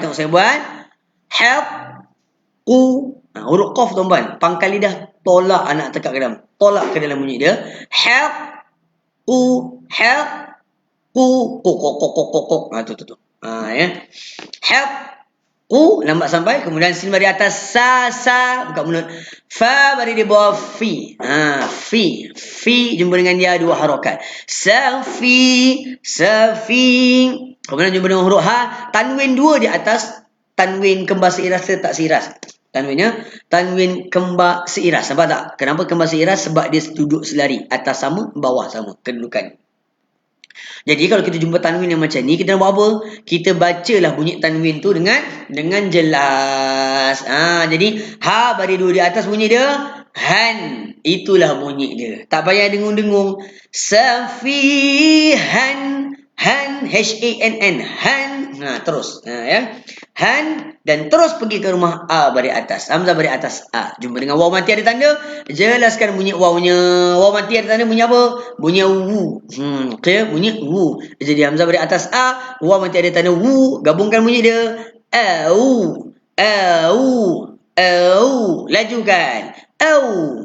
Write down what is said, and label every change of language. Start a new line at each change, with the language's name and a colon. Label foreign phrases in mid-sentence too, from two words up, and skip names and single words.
Malay: Tengok saya buat. Haqu. Huruf qaf tuan-tuan. Pangkal lidah tolak anak tekak ke dalam. Tolak ke dalam bunyi dia. Haqu. Kok. Tu. Ya. Haqu. Lambat sampai. Kemudian sin bari atas. Sa. Buka mulut. Fa bari di bawah fi. Fi jumpa dengan dia dua harakat. Safi. Kemudian jumpa dengan huruf ha. Tanwin dua di atas. Tanwin kembar seiras tak seiras. Tanwin kembar seiras. Nampak tak? Kenapa kembar seiras? Sebab dia duduk selari. Atas sama, bawah sama kedudukan. Jadi kalau kita jumpa tanwin yang macam ni, kita nak buat apa? Kita bacalah bunyi tanwin tu dengan jelas. Jadi ha bari dua di atas bunyi dia han. Itulah bunyi dia. Tak payah dengung-dengung. Safihan. Han, H-A-N-N. Han. Terus. Ya. Han. Dan terus pergi ke rumah A bari atas. Hamzah bari atas A. Jumpa dengan waw mati ada tanda. Jelaskan bunyi wawnya. Waw mati ada tanda bunyi apa? Bunyi wu. Okay. Bunyi wu. Jadi Hamzah bari atas A. Waw mati ada tanda wu. Gabungkan bunyi dia. Au. Lajukan. Au.